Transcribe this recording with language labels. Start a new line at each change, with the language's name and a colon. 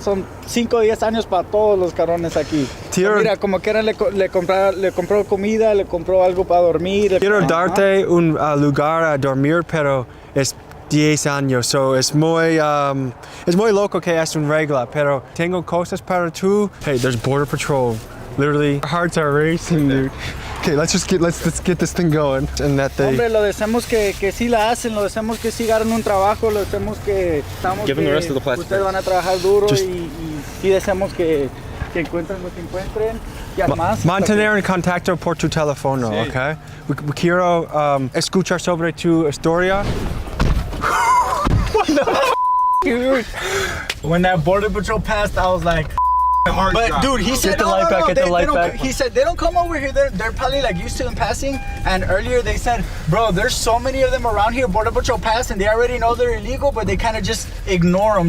Spanish: Son 5 o 10 años para todos los cabrones aquí. Mira, como quiera le compró comida, le compró algo para dormir. Quiero darte un lugar a dormir, pero es 10 años, so es muy loco que es un regla, pero tengo cosas para tú.
English: Hey, there's Border Patrol. Literally, our hearts are racing, dude. Okay, let's get this thing going. And that they...
Spanish: Hombre, lo deseamos que sí la hacen, lo deseamos que sí agarren un trabajo, lo deseamos que...
English: Give them the rest of the plastic.
Spanish: Ustedes van a trabajar duro y sí deseamos que encuentren lo que encuentren. Y además... Mantener en contacto por tu teléfono, sí. Okay? Quiero escuchar sobre tu historia.
English: What the f***, dude? When that Border Patrol passed, I was like... But dude, he said he said they don't come over here. They're probably like used to them passing. And earlier they said, bro, there's so many of them around here. Border Patrol pass and they already know they're illegal, but they kind of just ignore them.